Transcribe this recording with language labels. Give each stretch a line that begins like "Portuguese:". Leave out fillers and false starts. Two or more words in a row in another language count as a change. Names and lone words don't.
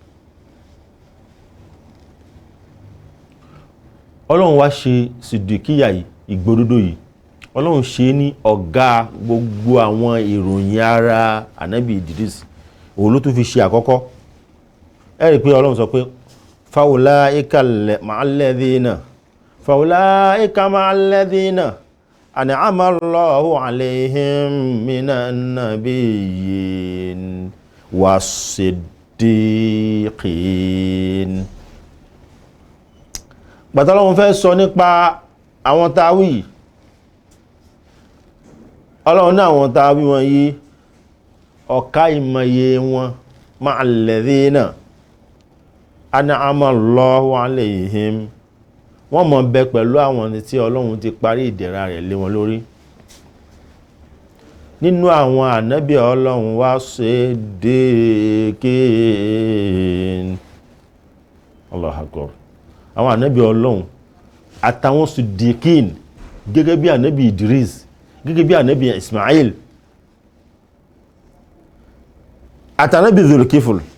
Yoruba: Ọlọ́run wá ṣe siddiqiyya yìí ìgbòdodo yìí Ọlọ́run ṣe ní ọ̀gá gbogbo àwọn ìròyìn ara Ànábì Idris òun ló tún fi ṣe àkọ́kọ́. Ẹ rí pé Ọlọ́run sọ pé
Arabic: فأولئك مع الذين أنعم الله عليهم من النبيين والصديقين.
Yoruba: Gbàtà Ọlọ́run fẹ́ sọ nípa àwọn táwí Ọlọ́run náà àwọn táwí wọn yìí ọ̀ká ìmọ̀ye wọn
Arabic: مع الذين أنعم الله عليهم
Yoruba: wọ́n mọ̀ bẹ pẹ̀lú àwọn tí Ọlọ́run ti parí ìdẹ̀ra rẹ̀ lé wọn lórí. Nínú àwọn ànábì Ọlọ́run wá siddiqin.
Arabic: الله أكبر.
Yoruba: Àwọn ànábì Ọlọ́run àtàwọn siddiqin gẹ́gẹ́ bí ànábì Idris gẹ́gẹ́ bí ànábì Ismail àtànábì Zulkifl.